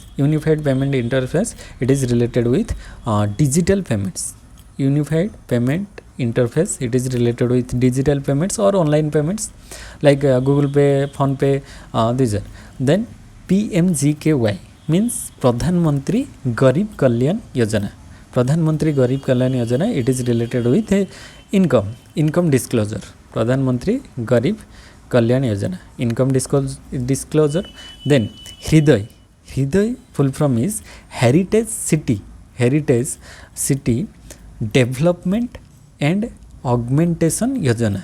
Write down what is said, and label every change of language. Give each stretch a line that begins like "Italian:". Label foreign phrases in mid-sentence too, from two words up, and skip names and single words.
English: Unified Payment Interface, it is related with digital payments. Unified Payment Interface, it is related with digital payments or online payments like Google Pay, Phone Pay, these are. Then PMGKY means Pradhan Mantri Garib Kalyan Yojana. Pradhan Mantri Garib Kalyan Yojana, it is related with income disclosure. Pradhan Mantri Garib Kalyan Yojana, income disclosure. Then 𝙁𝙍 full form is Heritage City Development and Augmentation Yojana.